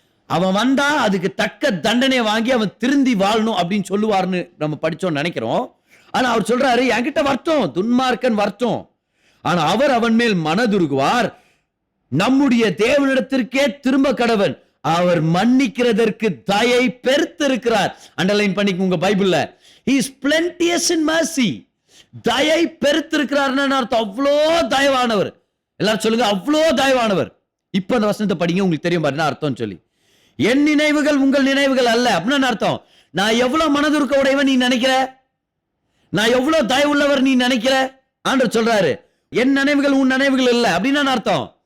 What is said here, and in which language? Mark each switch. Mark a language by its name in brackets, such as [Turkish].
[Tamil] அவன் வந்தா அதுக்கு தக்க தண்டனை வாங்கி அவன் திருந்தி வாழணும் அப்படின்னு சொல்லுவார்னு நம்ம படிச்சோம்னு நினைக்கிறோம். ஆனா அவர் சொல்றாரு, என்கிட்ட வரட்டும், துன்மார்க்கன் வரட்டும், ஆனா அவர் அவன் மேல் மனதுருகுவார், நம்முடைய தேவனிடத்திற்கே திரும்ப கடவன், அவர் மன்னிக்கிறதற்கு தயை பெருத்திருக்கிறார். அண்டர்லைன் பண்ணிக்க உங்க பைபிள்ல, [English] he is plenteous in mercy. [Tamil] தயை பெருத்திருக்கிறார்னு அர்த்தம். அவ்வளோ தயவானவர். எல்லாரும் சொல்லுங்க, அவ்வளோ தயவானவர். இப்ப அந்த வசனத்தை படிங்க, உங்களுக்கு தெரியும் பாருங்க அர்த்தம் சொல்லி. என் நினைவுகள் உங்கள் நினைவுகள் அல்ல அப்படின்னு அர்த்தம். நான் எவ்வளவு மனதுருக்க உடையவன் நீ நினைக்கிற, நான் எவ்வளவு தயவுள்ளவர் நீ நினைக்கிற. ஆண்டவர் சொல்றாரு, என் நினைவுகள் உன் நினைவுகள் இல்ல அப்படின்னு அர்த்தம்.